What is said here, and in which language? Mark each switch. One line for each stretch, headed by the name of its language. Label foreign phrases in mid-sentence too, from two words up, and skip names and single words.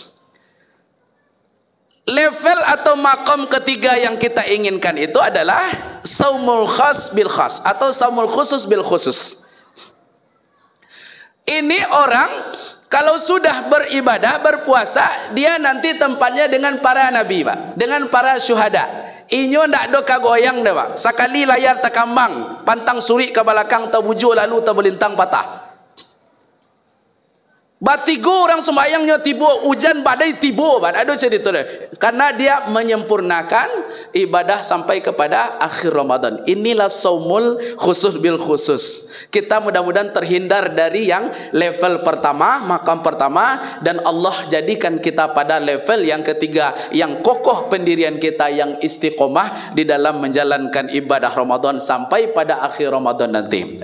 Indonesian: Level atau makom ketiga yang kita inginkan itu adalah
Arabic: saumul khas bil khas
Indonesian: atau
Arabic: saumul khusus bil khusus.
Indonesian: Ini orang kalau sudah beribadah, berpuasa, dia nanti tempatnya dengan para nabi Pak, dengan para syuhada.
Minangkabau: Inyo ndak do kagoyang dah
Indonesian: Pak. Sekali layar terkambang, pantang suri ke belakang terbujur lalu terbelintang patah.
Minangkabau: Batigo orang sembahyangnya tiba hujan badai tiba Pak.
Indonesian: Ada cerita dia. Karena dia menyempurnakan ibadah sampai kepada akhir Ramadan. Inilah
Arabic: saumul khusus bil khusus.
Indonesian: Kita mudah-mudahan terhindar dari yang level pertama, makam pertama, dan Allah jadikan kita pada level yang ketiga, yang kokoh pendirian kita, yang istiqomah di dalam menjalankan ibadah Ramadan sampai pada akhir Ramadan nanti.